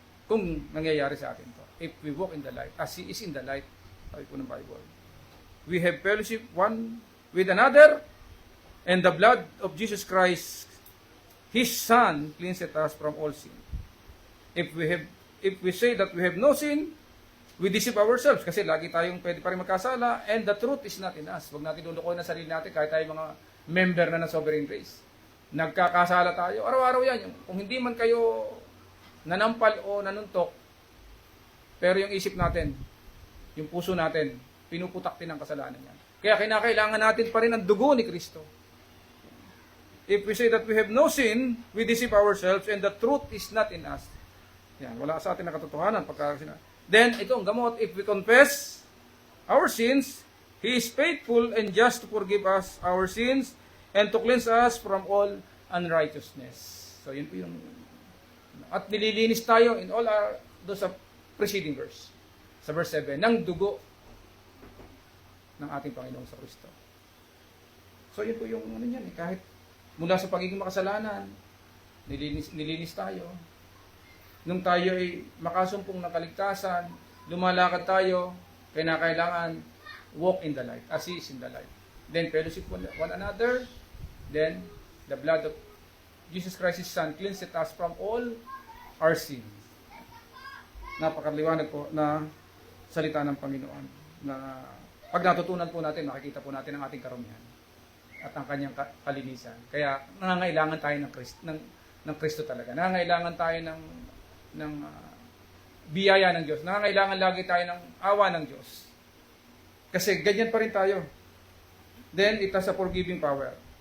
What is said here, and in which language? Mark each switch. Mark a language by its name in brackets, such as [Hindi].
[English] Kung nangyayari sa atin to, if we walk in the light, as He is in the light, [Filipino] sabi po ng Bible, [English] we have fellowship one with another, and the blood of Jesus Christ, His Son, cleanseth us from all sin. If we say that we have no sin, we deceive ourselves [Filipino] kasi lagi tayong pwede pa rin magkasala, [English] and the truth is not in us. [Filipino] Huwag natin lulukoy na sarili natin kahit tayo mga member na ng Sovereign Grace. Nagkakasala tayo. Araw-araw yan. Kung hindi man kayo nanampal o nanuntok, pero yung isip natin, yung puso natin, pinuputak din ang kasalanan yan. Kaya kinakailangan natin pa rin ang dugo ni Kristo. [English] If we say that we have no sin, we deceive ourselves, and the truth is not in us. [Filipino] Yan, wala sa atin na katotohanan. [English] Then, [Filipino] ito ang gamot. [English] If we confess our sins, He is faithful and just to forgive us our sins and to cleanse us from all unrighteousness. [Filipino] So, yun po yung... At nililinis tayo [English] in all our... [Filipino] Doon sa preceding verse. Sa verse 7, ng dugo ng ating Panginoong sa Kristo. So, yun po yung ano yan. Kahit mula sa pagiging makasalanan, nilinis tayo. Nung tayo ay makasumpong ng kaligtasan, lumalakad tayo, kailangan [English] walk in the light, as He is in the light. Then fellowship one another, then the blood of Jesus Christ, His Son, cleanseth us from all our sins. [Filipino] Napakaliwanag po na salita ng Panginoon, na pag natutunan po natin, makikita po natin ang ating karumihan at ang kanyang kalinisan. Kaya nangangailangan tayo ng Kristo talaga. Nangangailangan tayo ng biyaya ng Diyos. Nangangailangan lagi tayo ng awa ng Diyos. Kasi ganyan pa rin tayo. [English] Then, it has a forgiving power.